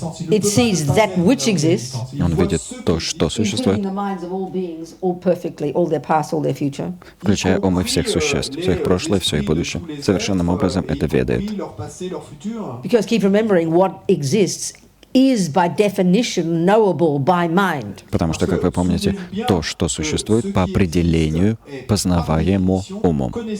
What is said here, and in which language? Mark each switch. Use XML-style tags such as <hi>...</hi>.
<en>It sees that which exists,</en> <ru>Он видит то, что</ru> <en>including</en> <ru>существует,</ru> <en>the minds of all beings, all perfectly, all their past, all their future.</en> <ru>включая умы всех существ, все их прошлое, все их будущее. Совершенным образом это ведает.</ru> <en>Because keep remembering, what exists is by definition knowable by mind.</en> <ru>Потому что, как вы помните, то, что существует, по определению познаваемо умом.</ru>